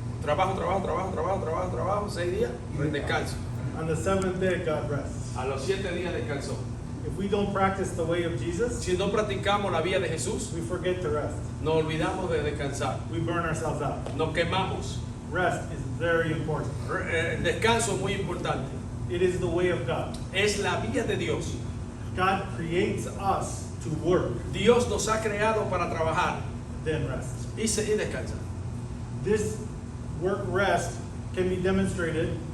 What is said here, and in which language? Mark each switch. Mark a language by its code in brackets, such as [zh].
[es] Trabajo, 6 días, pues descanso. [en] On the seventh day, God rests. [es] A los 7 días descansó. [en] If we don't practice the way of Jesus, [es] Si no practicamos la vía de Jesús, [en] we forget to rest. [es] nos olvidamos de descansar. [en] We burn ourselves out. [es] Nos quemamos. [en] Rest is very important. [es] El descanso es muy importante. [en] It is the way of God. [es] Es la vía de Dios. [en] God creates us to work, [es] Dios nos ha creado para trabajar [en] then rest. [es] y descansar. [en] This work rest can be demonstrated